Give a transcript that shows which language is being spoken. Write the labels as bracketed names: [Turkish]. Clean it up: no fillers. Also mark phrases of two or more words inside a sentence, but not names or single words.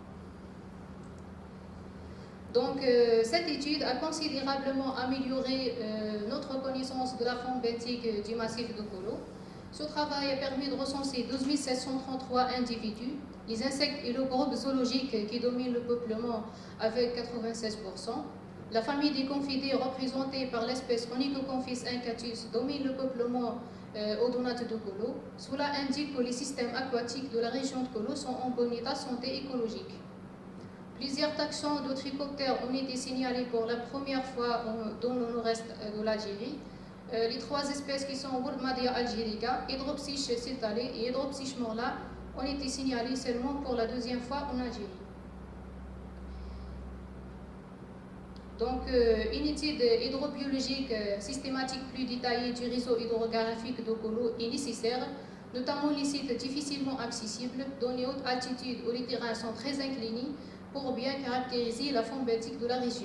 [French] Donc, cette étude a considérablement amélioré notre connaissance de la faune benthique du massif de Kolo. Ce travail a permis de recenser 12 733 individus, les insectes et le groupe zoologique qui domine le peuplement avec 96%. La famille des confidiés représentée par l'espèce Onychoconphis incatus domine le peuplement odonate de Kolo. Cela indique que les systèmes aquatiques de la région de Kolo sont en bon état de santé écologique. Plusieurs taxons de trichoptères ont été signalés pour la première fois dans le nord-est de l'Algérie. Les 3 espèces qui sont Wordmadia algerica, Hydropsis cirtale et Hydropsis morla ont été signalées seulement pour la 2e fois en Algérie. Donc, une étude hydrobiologique systématique plus détaillée du réseau hydrographique de Kolo est nécessaire, notamment les sites difficilement accessibles, dans les hautes altitudes où les terrains sont très inclinés, pour bien caractériser la faune benthique de la région.